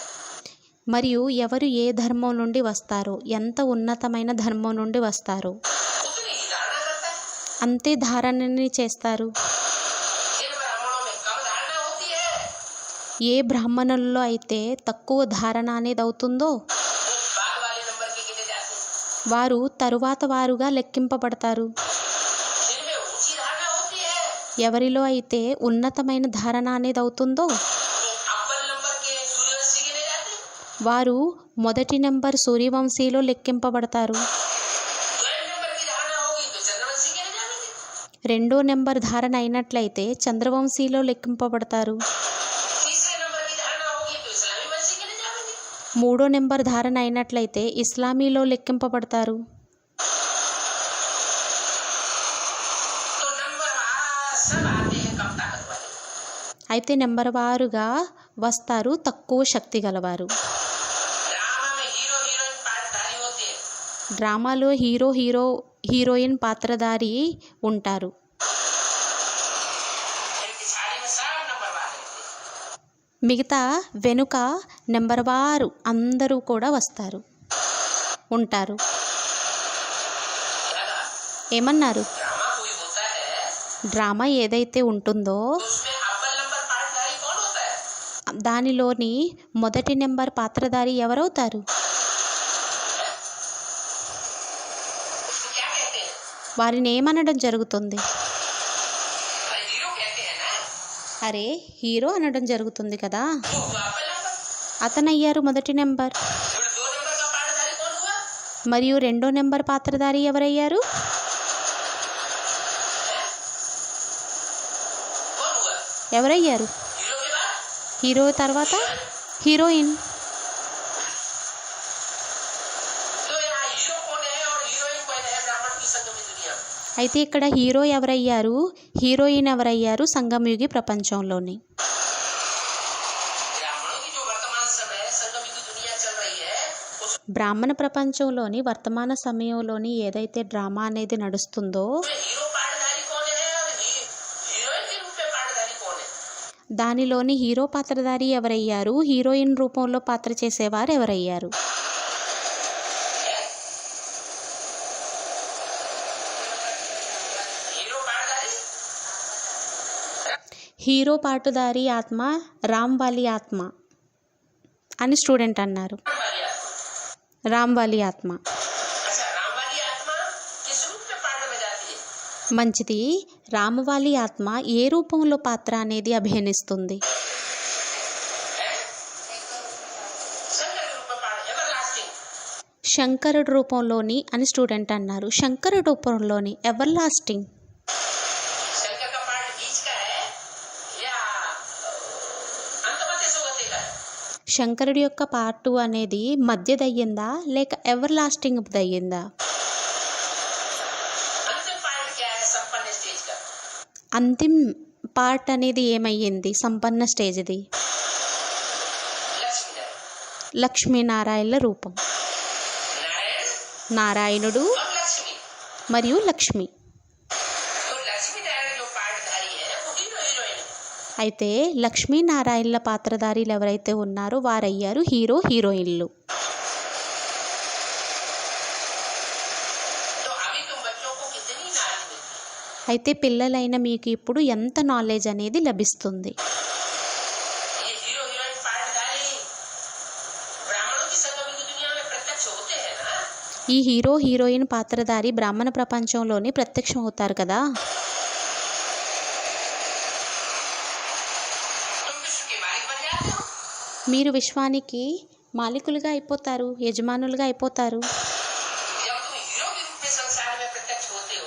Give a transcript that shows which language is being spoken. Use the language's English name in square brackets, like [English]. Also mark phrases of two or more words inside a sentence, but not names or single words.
[Telugu] మరియు ఎవరు ఏ ధర్మం నుండి వస్తారో, ఎంత ఉన్నతమైన ధర్మం నుండి వస్తారో [Hindi] उतनी ही धारणा करता है। [Telugu] అంతే ధారణని చేస్తారు. [Hindi] जिन ब्राह्मणों में कम धारणा होती है [Telugu] ఏ బ్రాహ్మణుల్లో అయితే తక్కువ ధారణ అనేది అవుతుందో [Hindi] वो बाद वाले नंबर के गिने जाते हैं। [Telugu] వారు తరువాత వారుగా లెక్కింపబడతారు. [Hindi] जिनमें ऊंची धारणा होती है [Telugu] ఎవరిలో అయితే ఉన్నతమైన ధారణ అనేది అవుతుందో [Hindi] वो अव्वल नंबर के सूर्यवंशी गिने जाते हैं। [Telugu] వారు మొదటి నెంబర్ సూర్యవంశీలో లెక్కింపబడతారు. [Hindi] द्वय नंबर की धारणा होगी तो चंद्रवंशी गिने जाएंगे। [Telugu] రెండో నెంబర్ ధారణ అయినట్లయితే చంద్రవంశీలో లెక్కింపబడతారు. [Hindi] तीसरे नंबर की धारणा होगी तो इस्लामी वंशी गिने जाएंगे। [Telugu] మూడో నెంబర్ ధారణ అయినట్లయితే ఇస్లామీలో లెక్కింపబడతారు. [Hindi] तो नंबर सब आते हैं कम ताकत वाले। [Telugu] అయితే నెంబర్ వారుగా వస్తారు తక్కువ శక్తి గలవారు. [Hindi] ड्रामा में [English] hero heroine [Hindi] पात्रधारी होते हैं। [Telugu] డ్రామాలో హీరోయిన్ పాత్రధారి ఉంటారు. [Hindi] इनकी साड़ी में सब नंबरवार रहते हैं। [Telugu] మిగతా వెనుక నెంబర్ వారు అందరూ కూడా వస్తారు, ఉంటారు. [Hindi] दादा, [Telugu] ఏమన్నారు? [Hindi] ड्रामा कोई होता है [Telugu] డ్రామా ఏదైతే ఉంటుందో [Hindi] तो उसमें अव्वल नंबर पात्रधारी कौन होता है? [Telugu] దానిలోని మొదటి నెంబర్ పాత్రధారి ఎవరవుతారు? [Hindi] उसको क्या कहते हैं? [Telugu] వారిని ఏమనడం జరుగుతుంది? [Hindi] अरे हीरो कहते हैं ना। [Telugu] అరే హీరో అనడం జరుగుతుంది కదా. [Hindi] वो हुआ अव्वल नंबर। [Telugu] అతనయ్యారు మొదటి నెంబర్. [Hindi] फिर 2 नंबर का पात्रधारी कौन हुआ? [Telugu] మరియు రెండో నెంబర్ పాత్రధారి ఎవరయ్యారు? [Hindi] कौन हुआ? [Telugu] ఎవరయ్యారు? [Hindi] हीरो के बाद [Telugu] హీరో తర్వాత హీరోయిన్. [Hindi] तो यहाँ हीरो कौन है और हीरोइन कौन है ब्राह्मण की संगमी दुनिया में? [Telugu] అయితే ఇక్కడ హీరో ఎవరయ్యారు, హీరోయిన్ ఎవరయ్యారు సంగమయుగి ప్రపంచంలోని? [Hindi] ब्राह्मणों की जो वर्तमान समय संगमी की दुनिया चल रही है उसमें [Telugu] బ్రాహ్మణ ప్రపంచంలోని వర్తమాన సమయంలోని ఏదైతే డ్రామా అనేది నడుస్తుందో [Hindi] हीरो पात्रधारी कौन है और हीरोइन के रूप में पात्रधारी कौन है? [Telugu] దానిలోని హీరో పాత్రధారి ఎవరయ్యారు, హీరోయిన్ రూపంలో పాత్ర చేసేవారు ఎవరయ్యారు? [Hindi] हीरो पात्रधारी [Telugu] హీరో పాటుదారి ఆత్మ రామ్వాలి ఆత్మ అని స్టూడెంట్ అన్నారు. [Hindi] वाली आत्मा। [Telugu] రామ్వాలి ఆత్మ. [Hindi] अच्छा, राम वाली आत्मा किस रूप में पात्र में जाती है? [Telugu] మంచిది. రామవాలి ఆత్మ ఏ రూపంలో పాత్ర అనేది అభినయిస్తుంది? [Hindi] शंकर के रूप में पात्र, एवरलास्टिंग। [Telugu] శంకరుడు రూపంలోని అని స్టూడెంట్ అన్నారు. శంకరుడు రూపంలోని ఎవర్ లాస్టింగ్. [Hindi] शंकर का पार्ट बीच का है या अंतमते सुगति का है? [Telugu] శంకరుడి యొక్క పార్టు అనేది మధ్యదయ్యిందా లేక ఎవర్ లాస్టింగ్ దయ్యిందా? [Hindi] अंतिम पार्ट क्या है? संपन्न स्टेज का। [Telugu] అంతిమ పార్ట్ అనేది ఏమయ్యింది? సంపన్న స్టేజ్ది. [Hindi] लक्ष्मी नारायण, [Telugu] లక్ష్మీనారాయణల రూపం. [Hindi] नारायण [Telugu] నారాయణుడు [Hindi] और लक्ष्मी। [Telugu] మరియు లక్ష్మి. [Hindi] तो लक्ष्मी नारायण जो पार्टधारी है वो [English] hero heroine [Hindi] है। [Telugu] అయితే లక్ష్మీనారాయణల పాత్రధారీలు ఎవరైతే ఉన్నారో వారయ్యారు [English] hero heroines. [Hindi] तो अभी तुम बच्चों को कितनी नारी मिलती है? [Telugu] అయితే పిల్లలైన మీకు ఇప్పుడు ఎంత నాలెడ్జ్ అనేది లభిస్తుంది. [Hindi] ये [English] hero heroine [Hindi] पार्टधारी ब्राह्मणों की संगम की दुनिया में प्रत्यक्ष होते हैं ना। [Telugu] ఈ [English] hero heroine [Telugu] పాత్రధారి బ్రాహ్మణ ప్రపంచంలోని ప్రత్యక్షం అవుతారు కదా. [Hindi] तुम विश्व के मालिक बन जाते हो। [Telugu] మీరు విశ్వానికి మాలికులుగా అయిపోతారు, యజమానులుగా అయిపోతారు. [Hindi] जब तुम हीरो के रूप में संसार में प्रत्यक्ष होते हो